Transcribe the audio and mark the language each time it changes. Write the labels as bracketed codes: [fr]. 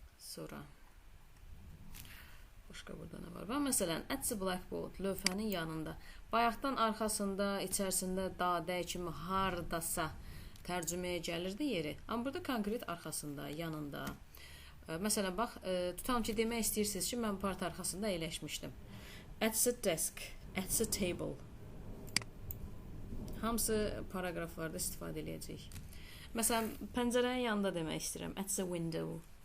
[az] Sonra başqa burada nə var? Və məsələn, [en] at the blackboard, [az] lövhənin yanında. Bayaqdan arxasında, içərisində dadə kimi hardasa tərcüməyə gəlirdi yeri. Amma burada konkret arxasında, yanında. Məsələn, bax, tutalım ki, demək istəyirsiniz ki, mən part arxasında əyləşmişdim. [en] At the desk, at the table. [az] Hamısı paragraflarda istifadə edəcək. Məsələn, pəncərənin yanında demək istəyirəm. [en] At the window.